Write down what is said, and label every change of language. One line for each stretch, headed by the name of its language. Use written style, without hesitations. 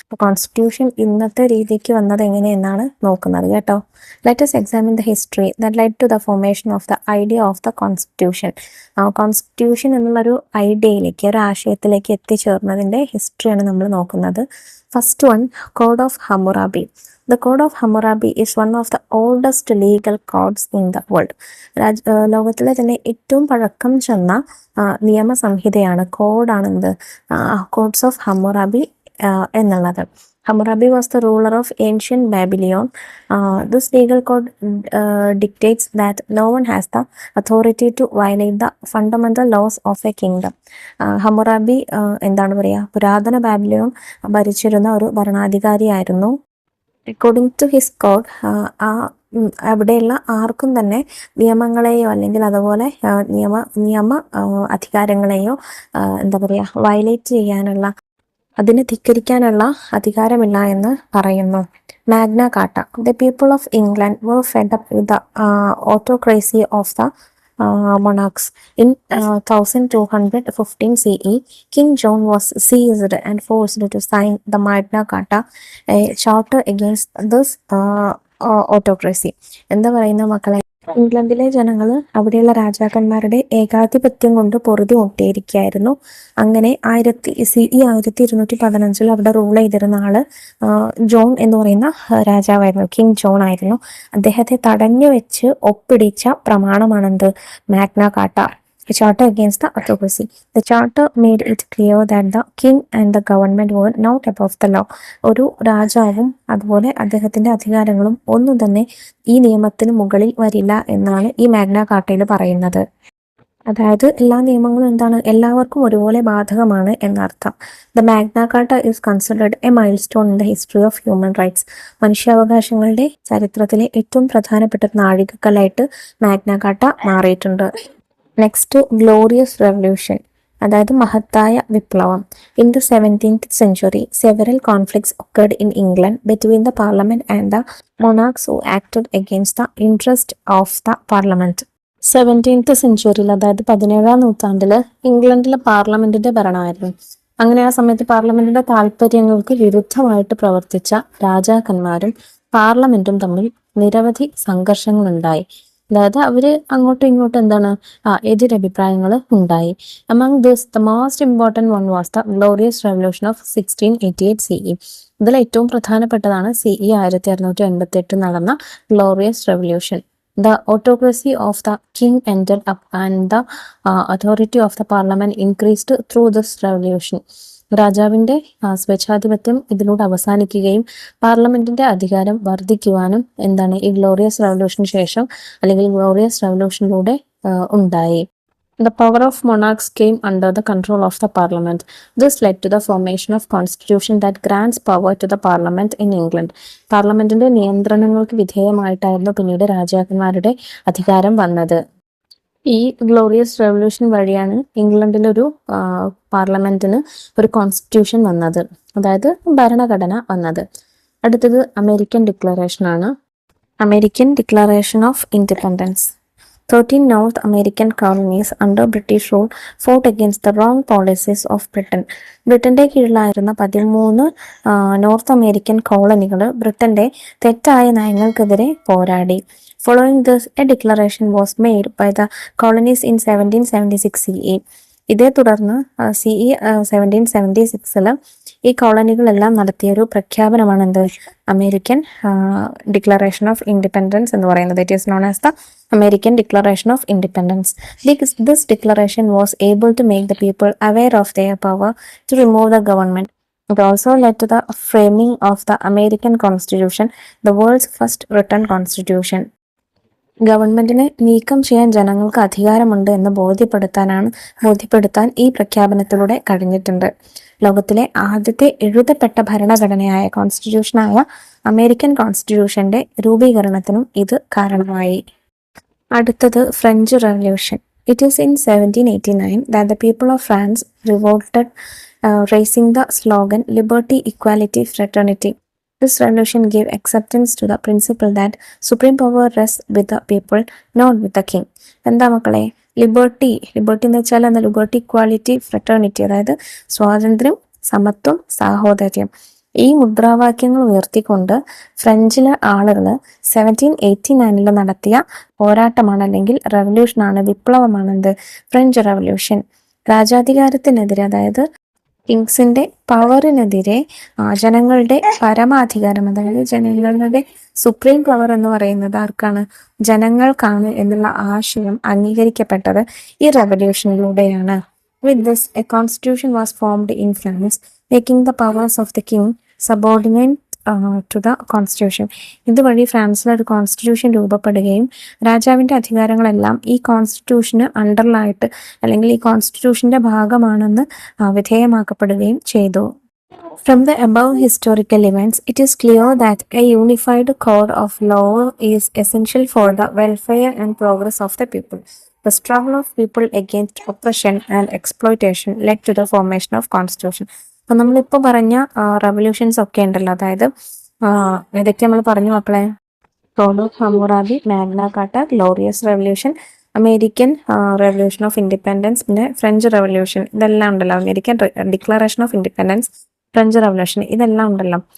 Malayalam: Constitution ഇന്നത്തെ രീതിക്ക് വന്നത് എങ്ങനെയെന്നാണ് നോക്കുന്നത് കേട്ടോ.
English: Let us examine the history that led to the formation of the idea of the constitution.
Malayalam: Constitution എന്നുള്ളൊരു ഐഡിയയിലേക്ക്, ഒരു ആശയത്തിലേക്ക് എത്തിച്ചേർന്നതിന്റെ ഹിസ്റ്ററിയാണ് നമ്മൾ നോക്കുന്നത്.
English: First one, code of Hammurabi.
Malayalam: The Code of Hammurabi is one of the oldest legal codes in the world. ലോകത്തിലെ തന്നെ ഏറ്റവും പഴക്കം ചെന്ന നിയമസംഹിതയാണ്, കോഡാണെന്ത്, കോഡ്സ് ഓഫ് ഹമ്മുറാബി എന്നുള്ളത്.
English: Hammurabi was the ruler of ancient Babylon. This legal code dictates that no one has the authority to violate the fundamental laws of a kingdom.
Malayalam: Hammurabi എന്താണ് പറയുക, പുരാതന Babylon ഭരിച്ചിരുന്ന ഒരു ഭരണാധികാരിയായിരുന്നു.
English: according to his code,
Malayalam: അവിടെയുള്ള ആർക്കും തന്നെ നിയമങ്ങളെയോ അല്ലെങ്കിൽ അതുപോലെ നിയമ അധികാരങ്ങളെയോ എന്താ പറയുക, വയലേറ്റ് ചെയ്യാനുള്ള, അതിനെ ധിക്കരിക്കാനുള്ള അധികാരമില്ല എന്ന് പറയുന്നു. Magna Carta.
English: The people of England were fed up with the autocracy of the monarchs. In 1215 CE, King John was seized and forced to sign the Magna Carta, a charter against this autocracy.
Malayalam: എന്താ പറയുന്ന മക്കളെ, ഇംഗ്ലണ്ടിലെ ജനങ്ങൾ അവിടെയുള്ള രാജാക്കന്മാരുടെ ഏകാധിപത്യം കൊണ്ട് പൊറുതി മുട്ടിയിരിക്കുകയായിരുന്നു. അങ്ങനെ 1215 അവിടെ റൂൾ ചെയ്തിരുന്ന ആള് ജോൺ എന്ന് പറയുന്ന രാജാവായിരുന്നു, കിങ് ജോൺ ആയിരുന്നു. അദ്ദേഹത്തെ തടഞ്ഞു വെച്ച് ഒപ്പിടിച്ച പ്രമാണമാണെന്ത്, Magna Carta,
English: a charter against the autocracy. The charter made it clear that the king and the government were not above the law.
Malayalam: ഒരു രാജാവും അതുപോലെ അദ്ദേഹത്തിന്റെ അധികാരങ്ങളും ഒന്നും തന്നെ ഈ നിയമത്തിന് മുകളിൽ വരില്ല എന്നാണ് ഈ മാഗ്ന കാർട്ടയിൽ പറയുന്നത്. അതായത് എല്ലാ നിയമങ്ങളും എന്താണ്, എല്ലാവർക്കും ഒരുപോലെ ബാധകമാണ് എന്നർത്ഥം.
English: The Magna Carta is considered a milestone in the history of human rights.
Malayalam: മനുഷ്യാവകാശങ്ങളുടെ ചരിത്രത്തിലെ ഏറ്റവും പ്രധാനപ്പെട്ട നാഴികക്കല്ലായിട്ട് മാഗ്ന കാർട്ട മാറിയിട്ടുണ്ട്. നെക്സ്റ്റ്, ഗ്ലോറിയസ് റെവല്യൂഷൻ, അതായത് മഹത്തായ വിപ്ലവം.
English: In the 17th century, several conflicts occurred in England between the parliament and the monarchs who acted against the interest of the parliament.
Malayalam: 17th century, അതായത് 17ാം നൂറ്റാണ്ടില് ഇംഗ്ലണ്ടിലെ പാർലമെന്റിന്റെ ഭരണമായിരുന്നു. അങ്ങനെ ആ സമയത്ത് പാർലമെന്റിന്റെ താല്പര്യങ്ങൾക്ക് വിരുദ്ധമായിട്ട് പ്രവർത്തിച്ച രാജാക്കന്മാരും പാർലമെന്റും തമ്മിൽ നിരവധി സംഘർഷങ്ങൾ ഉണ്ടായി. അതായത് അവര് അങ്ങോട്ടും ഇങ്ങോട്ടും എന്താണ് എതിരഭിപ്രായങ്ങൾ ഉണ്ടായി.
English: Among this the most important one was the glorious revolution of 1688 CE.
Malayalam: ഇതിൽ ഏറ്റവും പ്രധാനപ്പെട്ടതാണ് CE 1688 നടന്ന glorious revolution.
English: The autocracy of the king ended up and the authority of the parliament increased through this revolution.
Malayalam: രാജാവിന്റെ സ്വേച്ഛാധിപത്യം ഇതിലൂടെ അവസാനിക്കുകയും പാർലമെന്റിന്റെ അധികാരം വർദ്ധിക്കുവാനും എന്താണ് ഈ ഗ്ലോറിയസ് റെവല്യൂഷന് ശേഷം അല്ലെങ്കിൽ ഗ്ലോറിയസ് റെവല്യൂഷനിലൂടെ ഉണ്ടായി.
English: The power of monarchs came under the control of the parliament. This led to the formation of constitution that grants power to the parliament in England.
Malayalam: പാർലമെന്റിന്റെ നിയന്ത്രണങ്ങൾക്ക് വിധേയമായിട്ടായിരുന്നു പിന്നീട് രാജാക്കന്മാരുടെ അധികാരം വന്നത്. ഈ ഗ്ലോറിയസ് റെവല്യൂഷൻ വഴിയാണ് ഇംഗ്ലണ്ടിലൊരു പാർലമെന്റിന് ഒരു കോൺസ്റ്റിറ്റ്യൂഷൻ വന്നത്, അതായത് ഭരണഘടന വന്നത്. അടുത്തത് അമേരിക്കൻ ഡിക്ലറേഷൻ ആണ്.
English: American Declaration of Independence. 13 North American colonies under British rule fought against the wrong policies of Britain.
Malayalam: ബ്രിട്ടന്റെ കീഴിലായിരുന്ന 13 നോർത്ത് അമേരിക്കൻ കോളനികൾ ബ്രിട്ടന്റെ തെറ്റായ നയങ്ങൾക്കെതിരെ പോരാടി.
English: Following this, a declaration was made by the colonies in 1776 CE.
Malayalam: ഇതേ തുടർന്ന് CE 1776 ഈ കോളനികളെല്ലാം നടത്തിയൊരു പ്രഖ്യാപനമാണ് എന്ത് അമേരിക്കൻ ഡിക്ലറേഷൻ ഓഫ് ഇൻഡിപെൻഡൻസ് എന്ന് പറയുന്നത്.
English: It is known as the American Declaration of Independence. This declaration was able to make the people aware of their power to remove the government. It also led to the framing of the American Constitution, the world's first written constitution.
Malayalam: ഗവൺമെന്റിനെ നീക്കം ചെയ്യാൻ ജനങ്ങൾക്ക് അധികാരമുണ്ട് എന്ന് ബോധ്യപ്പെടുത്താൻ ഈ പ്രഖ്യാപനത്തിലൂടെ കഴിഞ്ഞിട്ടുണ്ട്. ലോകത്തിലെ ആദ്യത്തെ എഴുതപ്പെട്ട ഭരണഘടനയായ കോൺസ്റ്റിറ്റ്യൂഷനായ അമേരിക്കൻ കോൺസ്റ്റിറ്റ്യൂഷന്റെ രൂപീകരണത്തിനും ഇത് കാരണമായി. അടുത്തത് French revolution.
English: It is in 1789 that the people of France revolted, raising the slogan Liberty, Equality, Fraternity. This revolution gave acceptance to the principle that supreme power rests with the people, not with the king.
Malayalam: എന്താ മക്കളെ, liberty എന്ന് വെച്ചാൽ എന്താ? Liberty, equality, fraternity, അതായത് സ്വാതന്ത്ര്യം, സമത്വം, സാഹോദര്യം. ഈ മുദ്രാവാക്യങ്ങൾ ഉയർത്തിക്കൊണ്ട് ഫ്രഞ്ചിലെ ആളുകൾ 1789 നടത്തിയ പോരാട്ടമാണ് അല്ലെങ്കിൽ റവല്യൂഷനാണ്, വിപ്ലവമാണ് എന്ത്? French revolution. രാജാധികാരത്തിനെതിരെ, അതായത് കിങ്സിന്റെ പവറിനെതിരെ ജനങ്ങളുടെ പരമാധികാരം, അതായത് ജനങ്ങളുടെ സുപ്രീം പവർ എന്ന് പറയുന്നത് ആർക്കാണ്? ജനങ്ങൾക്കാണ് എന്നുള്ള ആശയം അംഗീകരിക്കപ്പെട്ടത് ഈ റവല്യൂഷനിലൂടെയാണ്.
English: With this, a constitution was formed in France, making the powers of the king subordinate to the constitution.
Malayalam: ഇതുവഴി ഫ്രാൻസിൽ ഒരു കോൺസ്റ്റിറ്റ്യൂഷൻ രൂപപ്പെടുകയും രാജാവിന്റെ അധികാരങ്ങളെല്ലാം ഈ കോൺസ്റ്റിറ്റ്യൂഷന് അണ്ടറിലായിട്ട് അല്ലെങ്കിൽ ഈ കോൺസ്റ്റിറ്റ്യൂഷന്റെ ഭാഗമാണെന്ന് വിധേയമാക്കപ്പെടുകയും ചെയ്തു.
English: From the above historical events, it is clear that a unified code of law is essential for the welfare and progress of the people. The struggle of people against oppression and exploitation led to the formation of constitution.
Malayalam: അപ്പം നമ്മളിപ്പോൾ പറഞ്ഞ revolutions ഒക്കെ ഉണ്ടല്ലോ, അതായത് ഏതൊക്കെ നമ്മൾ പറഞ്ഞു മക്കളെ? Code of Hammurabi, Magna Carta, glorious revolution, American revolution of independence, പിന്നെ ഫ്രഞ്ച് റവല്യൂഷൻ, ഇതെല്ലാം ഉണ്ടല്ലോ. American declaration of independence, French revolution, ഇതെല്ലാം ഉണ്ടല്ലോ.